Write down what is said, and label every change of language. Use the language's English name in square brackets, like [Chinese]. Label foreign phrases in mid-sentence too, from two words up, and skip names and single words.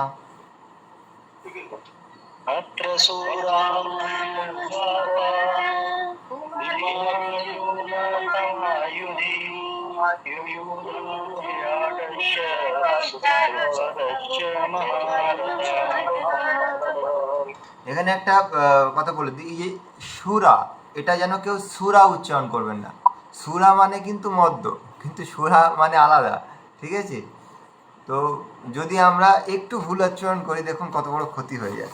[Sanskrit] अत्र शूरा महेश्वासा भीमार्जुन समायुधि युयुधानो विराटश्च द्रुपदश्च महारथः। [Bangla] এখানে একটা কথা বলে দিই, এই যে সুরা, এটা যেন কেউ সুরা উচ্চারণ করবেন না। সুরা মানে কিন্তু মদ্য, কিন্তু সুরা মানে আলাদা, ঠিক আছে? তো যদি আমরা একটু ভুল উচ্চারণ করি, দেখুন কত বড় ক্ষতি হয়ে যায়।